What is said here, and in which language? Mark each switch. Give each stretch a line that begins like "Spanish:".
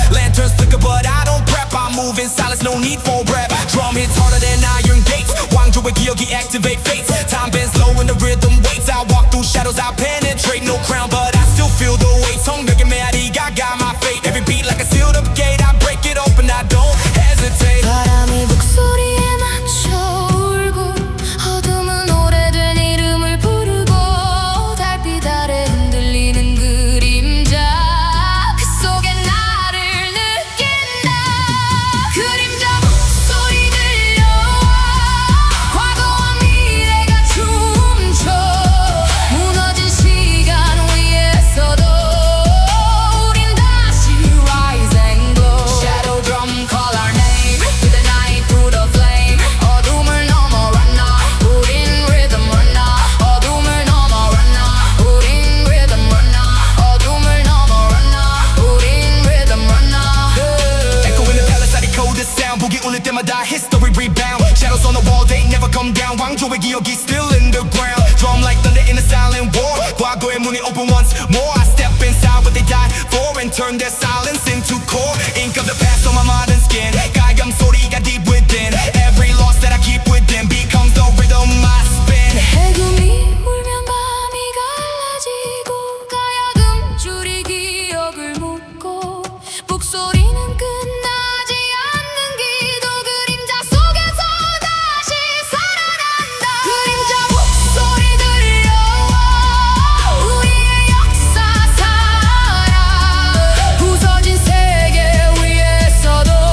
English: Lanterns flicker but I don't prep. I move in silence, no need for rap. Drum hits harder than iron gates.
Korean: 왕조의 기억이
English: activate fates. Time bends low and the rhythm waits. I walk through shadows, I penetrate. No crown but I still feel the weight.
Korean: 성벽의 메아리가
English: got my fate. Every beat like a sealed up gate. I break it open, I don't hesitate.
Korean: 바람이 북소리에 맞춰 울고 어둠은 오래된 이름을 부르고 달빛 아래 흔들리는 그림자 그 속에 나를 느낀다. 그림자 북소리 들려와 과거와 미래가 춤춰 무너진 시간 위에서도 우린 다시
English: rise and glow. Shadow drum call our name to the night through the flame.
Korean: 어둠을 넘어
English: run now
Korean: 우린
English: rhythm run now.
Korean: 어둠을 넘어
English: run now
Korean: 우린
English: rhythm run now.
Korean: 어둠을 넘어
English: run now
Korean: 우린
English: rhythm run now. Echo in the palace, I decode the sound.
Korean: 보기 울릴 때마다
English: history rebound. Shadows on the wall, they never come down.
Korean: 왕조의 기억이
English: still in the ground. Drum like thunder in a silent war.
Korean: 과거의 문이
English: open once more. I step inside what they died for and turn their silence into core. Ink of the past on my modern skin.
Korean: 가야금 소리가
English: deep within. Every loss that I keep within becomes the rhythm I spin.
Korean: 해금이 울면 밤이 갈라지고 가야금 줄이 기억을 묻고 북소리는 끝나지 않는 기도. 그림자 속에서 다시 살아난다. 그림자 북소리 들려와 우리의 역사 살아. 부서진 세계 위에서도